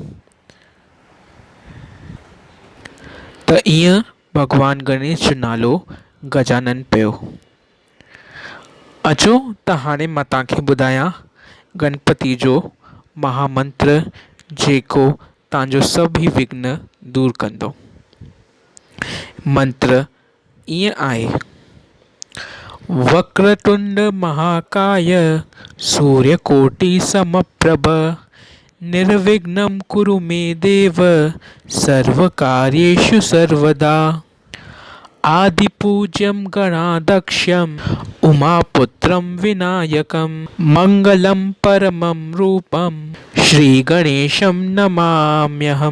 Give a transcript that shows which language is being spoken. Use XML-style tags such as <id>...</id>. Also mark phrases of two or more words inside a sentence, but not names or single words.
<sd>त ईअं भॻवानु गणेश जो नालो गजानन पियो। अचो त हाणे मां तव्हांखे ॿुधायां गणपति जो महामंत्र जेको तव्हांजो सभई विघ्न दूर कंदो। मंत्र ईअं आहे,</sd> <sa>वक्रतुंड महाकाय सूर्यकोटि समप्रभ निर्विघ्नं कुरु मे देव सर्वकार्येषु सर्वदा। आदिपूज्यं गणाध्यक्षं उमापुत्रं विनायकं मङ्गलं परमं रूपं श्रीगणेशं नमाम्यहम्।</sa>